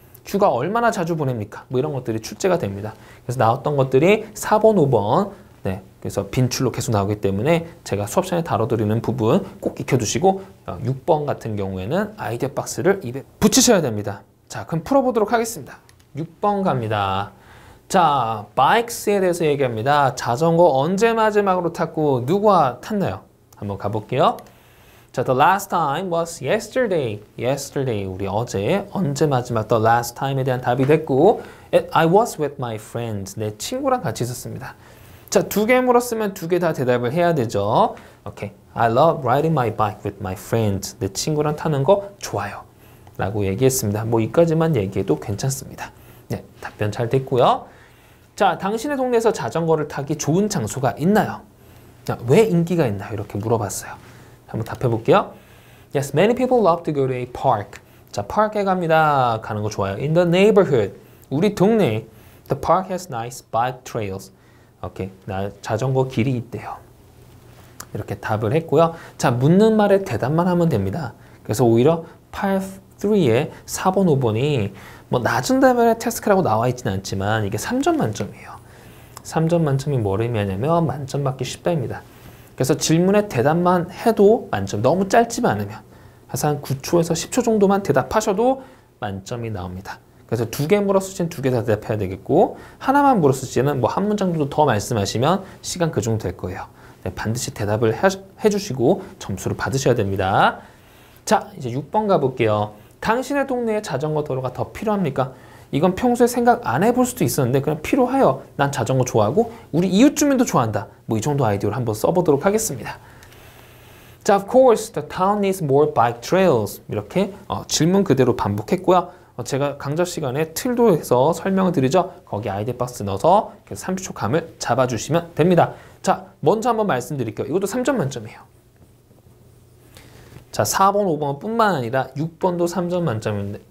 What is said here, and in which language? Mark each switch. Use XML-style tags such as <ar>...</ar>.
<ko>휴가 얼마나 자주 보냅니까? 뭐 이런 것들이 출제가 됩니다. 그래서 나왔던 것들이 4번, 5번 네, 그래서 빈출로 계속 나오기 때문에 제가 수업 시간에 다뤄드리는 부분 꼭 익혀두시고 6번 같은 경우에는 아이디어 박스를 입에 붙이셔야 됩니다. 자, 그럼 풀어보도록 하겠습니다. 6번 갑니다. 자, bikes에 대해서 얘기합니다. 자전거 언제 마지막으로 탔고 누구와 탔나요? 한번 가볼게요.</ko> <en>자, the last time was yesterday. yesterday,</en> <ko>우리 어제 언제 마지막</ko> <en>the last time</en> <ko>에 대한 답이 됐고</ko> <en>I was with my friends.</en> <ko>내 친구랑 같이 있었습니다. 자, 두 개 물었으면 두 개 다 대답을 해야 되죠. 오케이.</ko> <en>I love riding my bike with my friends.</en> <ko>내 친구랑 타는 거 좋아요. 라고 얘기했습니다. 뭐 이까지만 얘기해도 괜찮습니다. 네, 답변 잘 됐고요. 자, 당신의 동네에서 자전거를 타기 좋은 장소가 있나요? 자, 왜 인기가 있나요? 이렇게 물어봤어요. 한번 답해 볼게요.</ko> <en>Yes, many people love to go to a park.</en> <ko>자, 파크에 갑니다. 가는 거 좋아요.</ko> <en>In the neighborhood.</en> <ko>우리 동네.</ko> <en>The park has nice bike trails.</en> <ko>오케이. 자전거 길이 있대요. 이렇게 답을 했고요. 자, 묻는 말에 대답만 하면 됩니다. 그래서 오히려 8.3에 4번, 5번이 뭐 낮은 레벨의 태스크라고 나와 있지는 않지만 이게 3점 만점이에요. 3점 만점이 뭘 의미하냐면 만점 받기 쉽다입니다. 그래서 질문에 대답만 해도 만점, 너무 짧지만 않으면 그래서 한 9초에서 10초 정도만 대답하셔도 만점이 나옵니다. 그래서 두 개 물었을 때는 두 개 다 대답해야 되겠고 하나만 물었을 때는 뭐 한 문장 정도 더 말씀하시면 시간 그 정도 될 거예요. 네, 반드시 대답을 해주시고 점수를 받으셔야 됩니다. 자, 이제 6번 가볼게요. 당신의 동네에 자전거 도로가 더 필요합니까? 이건 평소에 생각 안 해볼 수도 있었는데 그냥 필요해요. 난 자전거 좋아하고 우리 이웃 주민도 좋아한다. 뭐 이 정도 아이디어를 한번 써보도록 하겠습니다.</ko> <en>자, of course, the town needs more bike trails.</en> <ko>이렇게 질문 그대로 반복했고요. 제가 강좌 시간에 틀도 해서 설명을 드리죠. 거기 아이디 박스 넣어서 30초 감을 잡아주시면 됩니다. 자, 먼저 한번 말씀드릴게요. 이것도 3점 만점이에요. 자, 4번, 5번 뿐만 아니라 6번도 3점 만점입니다.</ko>